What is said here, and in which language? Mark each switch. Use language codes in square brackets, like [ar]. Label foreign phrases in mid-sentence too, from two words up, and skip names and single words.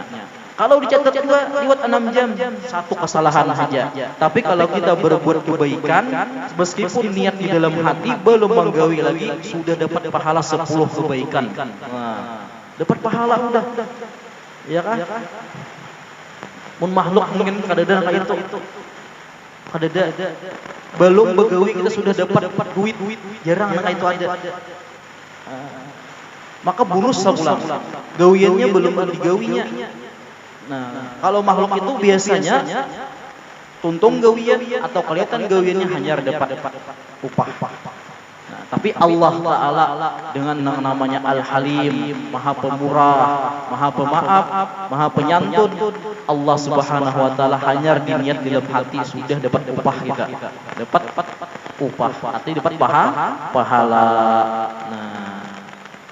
[id] Kalau dicatat juga lewat 6 jam, satu kesalahan saja. Tapi kalau kita berbuat kebaikan, meskipun niat di dalam hati belum menggawi lagi, sudah dapat pahala 10 kebaikan. Nah, dapat pahala udah. Ya kan? [bjn] Mun makhluk mungkin kadada kayak itu. Kadada belum begawi kita sudah dapat duit. [id] Jarang kayak itu ada. Maka bonus sebulan. [bjn] Gawiannya belum digawinya. Nah, kalau makhluk itu biasanya tuntung gawian atau kelihatan gawiannya hanya dapat upah. [id] Nah, tapi Allah Ta'ala dengan namanya Al-Halim, Maha Pemurah, Maha Pemaaf, Maha Penyantun, Allah [ar] Subhanahu wa taala [id] hanya diniat dalam hati sudah dapat upah kita. Dapat upah, artinya dapat pahala.